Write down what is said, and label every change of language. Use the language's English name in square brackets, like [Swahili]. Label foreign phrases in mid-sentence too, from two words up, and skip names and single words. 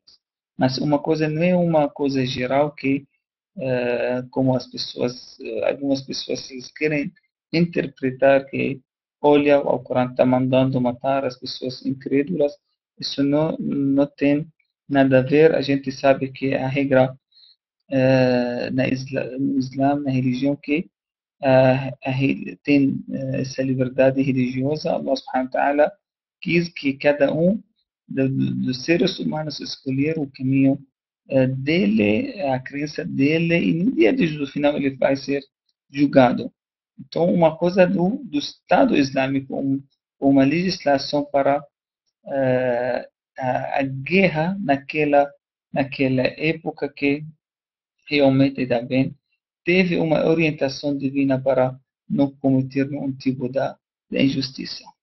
[Portuguese] Mas uma coisa não é uma coisa geral que como algumas pessoas eles querem interpretar que, olha, o Corão está mandando matar as pessoas incrédulas, isso não tem nada a ver, a gente sabe que a regra no Islã, na religião, que tem essa liberdade religiosa, [Arabic] الله سبحانه وتعالى [Portuguese] quis que cada um dos seres humanos escolher o caminho dele, a crença dele, e no dia de juízo final ele vai ser julgado. Então, uma coisa do Estado Islâmico, uma legislação para a guerra naquela época que realmente também teve uma orientação divina para não cometer nenhum tipo de injustiça.